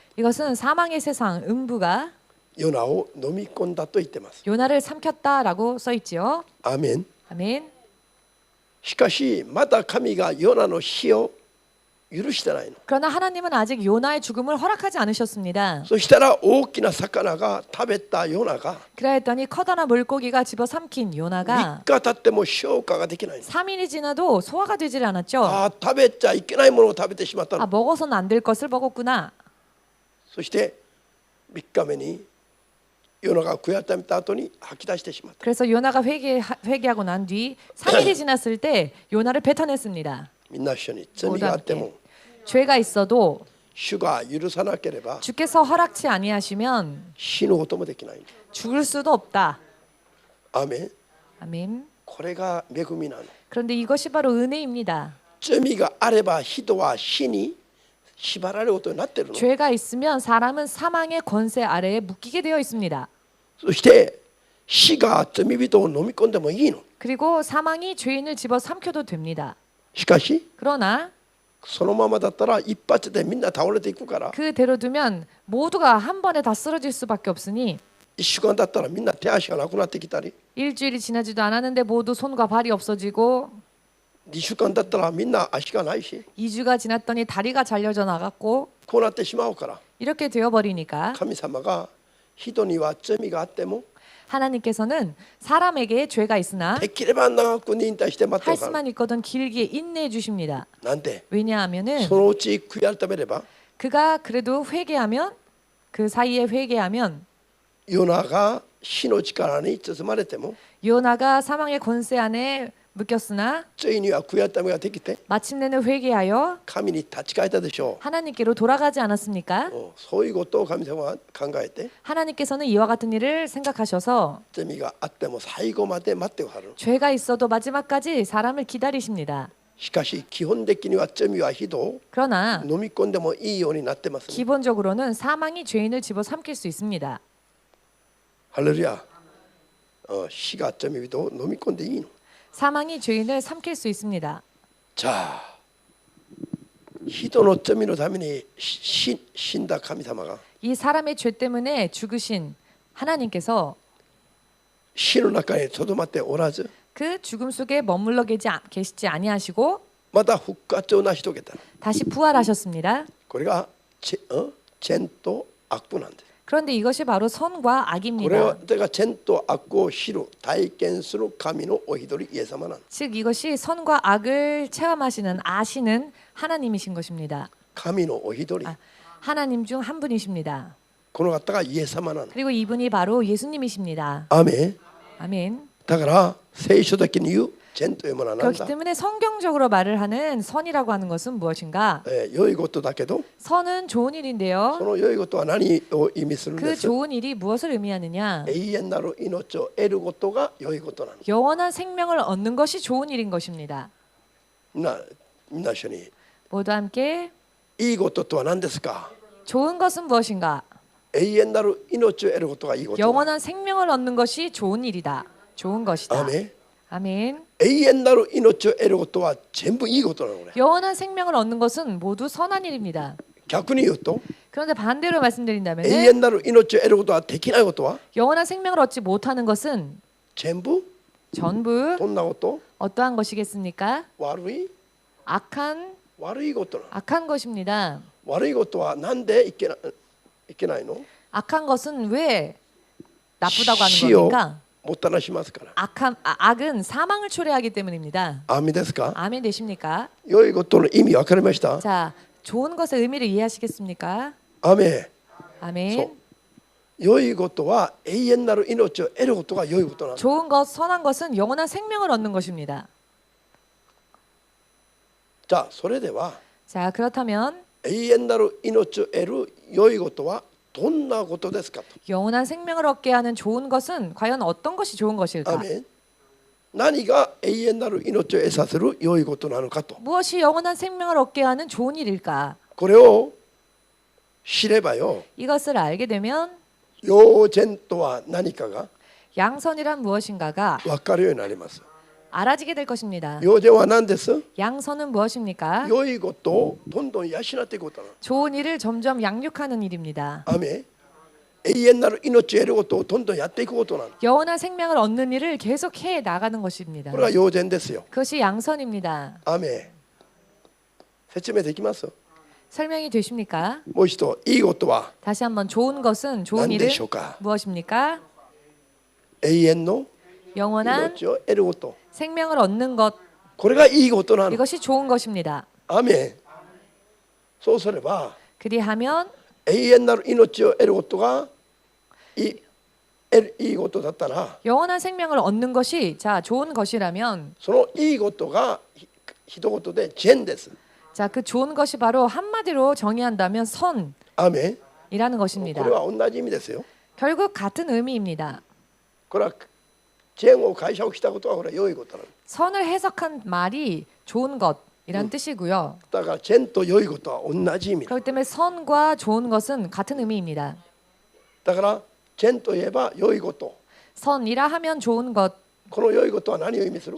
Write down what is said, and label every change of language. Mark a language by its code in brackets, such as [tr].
[ko] 이것은 사망의 세상 음부가 [ja] ヨナを飲み込んだと言ってます。 [ko] 요나를 삼켰다라고 써 있지요. [ja] アーメン。 [ko] 아멘. [ja] しかしまた神がヨナの死を許してないの。 [ko] 그러나 하나님은 아직 요나의 죽음을 허락하지 않으셨습니다. [ja] そしたら大きな魚が食べたヨナが [ko] 그랬더니 커다란 물고기가 집어 삼킨 [ja] 3 [ko] 요나가 [ja] 日経っても消化ができないの。 [ko] 3일이 지나도 소화가 되질 않았죠. [ja] 食べちゃいけないものを食べてしまったの。 [ko] 먹어서는 안 될 것을 먹었구나. [ja] そして3日目にヨナが悔やためた後に吐き出してしまった。 [ko] 그래서 요나가 회개하고 난 뒤 3일이 지났을 때 요나를 뱉어냈습니다. [ja] みんな一緒に罪があっても [ko] 죄가 있어도 [ja] 主が許さなければ [ko] 주께서 허락치 아니하시면 [ja] 死ぬこともできない。 [ko] 죽을 수도 없다. [ja] アーメン。 [ko] 아멘. [ja] これが恵みなの。 [ko] 그런데 이것이 바로 은혜입니다. [ja] 罪があれば人は死に縛られることになっているの。 [ko] 죄가 있으면 사람은 사망의 권세 아래에 묶이게 되어 있습니다. [ja] そして死が罪人を飲み込んでもいいの。 [ko] 그리고 사망이 죄인을 집어 삼켜도 됩니다. [ja] しかし [ko] 그러나 [ja] そのままだったら一発でみんな倒れていくから [ko] 그대로 두면 모두가 한 번에 다 쓰러질 수밖에 없으니 [ja] 1週間だったらみんな手足がなくなってきたり [ko] 일주일이 지나지도 않았는데 모두 손과 발이 없어지고 [ja] 2週間だったらみんな足がないし [ko] 2주가 지났더니 다리가 잘려져 나갔고 [ja] こうなってしまうから [ko] 이렇게 되어버리니까 [ja] 神様が人には罪があっても [ko] 하나님께서는 사람에게 죄가 있으나 [ja] できれば長く忍耐して待って [ko] 할 [ja] るから [ko] 수만 있거든 길게 인내해 주십니다. [ja] なんで [ko] 왜냐하면은 [ja] そのうち悔い改めれば [ko] 그가 그래도 회개하면 그 사이에 회개하면 [ja] ヨナが死の力に包まれても [ko] 요나가 사망의 권세 안에 묶였으나 [ja] ついには悔い改めができて [ko] 마침내는 회개하여 [ja] 神に立ち返ったでしょ [ko] 하나님께로 돌아가지 않았습니까? [ja] う。そういうことを神様は考えて [ko] 하나님께서는 이와 같은 일을 생각하셔서 [ja] 罪があっても最後まで待ってくださる。 [ko] 죄가 있어도 마지막까지 사람을 기다리십니다. [ja] しかし基本的には罪は人を [ko] 그러나 [ja] 飲み込んでもいいようになってますね。 [ko] 기본적으로는 사망이 죄인을 집어삼킬 수 있습니다. [ja] ハレルヤ。死が罪人を飲み込んでいいの。 [ko] 사망이 죄인을 삼킬 수 있습니다. [ja] じゃあ人の罪のために死んだ神様が [ko] 이 사람의 죄 때문에 죽으신 하나님께서 [ja] 死の中にとどまっておらず [ko] 그 죽음 속에 머물러 계시지 아니하시고 [ja] また復活を成し遂げた。 [ko] 다시 부활하셨습니다. [ja] これが善と悪なんです。 [ko] 그런데 이것이 바로 선과 [ja] これは [ko] 악입니다. [ja] 善と悪を知る体験する神のお一人イエス様なんです。 [ko] 즉 이것이 선과 악을 체험하시는 아시는 하나님이신 것입니다. [ja] 神のお一人。 [ko] 하나님 중 한 분이십니다. [ja] この方がイエス様なの。 [ko] 그리고 이분이 바로 예수님이십니다. [ja] アーメン。 [ko] 아멘. [ja] だから聖書的に言う善というものは何 [ko] 그렇기 [ja] だ、 [ko] 때문에 성경적으로 말을 하는 선이라고 하는 것은 무엇인가? [ja] 良いことだけど [ko] 선은 좋은 [ja] そ [ko] 일인데요. [ja] の良いことは何を意味するんで [ko] 그 [ja] す？ [ko] 좋은 일이 무엇을 의미하느냐? [ja] 永遠なる命を得ることが良いことなの。 [ko] 영원한 생명을 얻는 것이 좋은 일인 것입니다. [ja] みんな一緒に [ko] 모두 함께 [ja] いいこととは何ですか？ [ko] 좋은 것은 무엇인가? [ja] 永遠なる命を得ることがいいことだ。 [ko] 영원한 생명을 얻는 것이 좋은 일이다. 좋은 것이다. [ja] アーメン。 [ko] 아멘. [ja] 永遠なる命を得ることは全部いいことなのね。 [ko] 영원한 생명을 얻는 것은 모두 선한 일입니다. [ja] 逆に言うと [ko] 그런데 반대로 [ja] 永 [ko] 말씀드린다면 [ja] 遠なる命を得ることはできないことは [ko] 영원한 생명을 얻지 못하는 것은 [ja] 全部 [ko] 전부 [ja] どんなこと？ [ko] 어떠한 것이겠습니까? [ja] 悪い [ko] 악한 [ja] 悪いことなの。 [ko] 악한 것입니다. [ja] 悪いことはなんでいけないの？ [ko] 악한 것은 왜 나쁘다고 하는 [ja] 死を [ko] 겁니까? [ja] もたらしますから。 [ko] 악은 사망을 초래하기 때문입니다. [ja] アーメンですか？ [ko] 아멘 되십니까? [ja] 良いことの意味分かりました？ [ko] 자, 좋은 것의 의미를 이해하시겠습니까? [ja] アーメン。 [ko] 아멘. [ja] そう良いことは永遠なる命を得ることが良いことなの。 [ko] 좋은 것, 선한 것은 영원한 생명을 얻는 것입니다. [ja] じゃあそれでは [ko] 자, 그렇다면 [ja] 永遠なる命を得る良いことはどんなことですかと。 [ko] 영원한 생명을 얻게 하는 좋은 것은 과연 어떤 것이 좋은 [ja] ア [ko] 것일까? [ja] ーメン。何が永遠なる命を得させる良いことなのかと。 [ko] 무엇이 영원한 생명을 얻게 하는 좋은 일일까? [ja] これを知ればよ、 [ko] 이것을 알게 되면 [ja] 陽善とは何かが [ko] 양선이란 무엇인가가 [ja] 分かるようになります。 [ko] 알아지게 될 것입니다. [ja] 陽善は何です？ [ko] 양선은 무엇입니까? [ja] 良いことをどんどん養っていくことなの。 [ko] 좋은 일을 점점 양육하는 일입니다. [ja] アーメン。永遠なる命を得ることをどんどんやっていくことなの。 [ko] 영원한 생명을 얻는 일을 계속 해 나가는 것입니다. [ja] これが陽善ですよ。 [ko] 그것이 양선입니다. [ja] アーメン。説明できます？ [ko] 설명이 되십니까? [ja] もう一度、いいことは [ko] 다시 한번 좋은 것은 좋은 [ja] 何 [ko] 일은 [ja] でしょうか？ [ko] 무엇입니까? [ja] 永遠の [ko] 영원한 [ja] 命を得ること。 [ko] 생명을 얻는 것. [ja] これがいいことなの。 [ko] 이것이 좋은 것입니다. [ja] アーメン。そうすれば [ko] 그리하면 [ja] 永遠なる命を得ることがいいことだったら、 [ko] 영원한 생명을 얻는 것이 자 좋은 것이라면 [ja] そのいいことが一言で善です。 [ko] 자 그 좋은 것이 바로 한마디로 정의한다면 선이라는 [ja] アーメン。こ [ko] 것입니다. [ja] れは同じ意味ですよ。 [ko] 결국 같은 의미입니다. [ja] これは善を解釈したことはこれは良いことなの。 [ko] 선을 해석한 말이 좋은 것이란 뜻이고요. [ja] だから善と良いことは同じ意味。 [ko] 그렇기 때문에 선과 좋은 것은 같은 의미입니다. [ja] だから善といえば良いこと。 [ko] 선이라 하면 좋은 것. [ja] この良いことは何を意味する？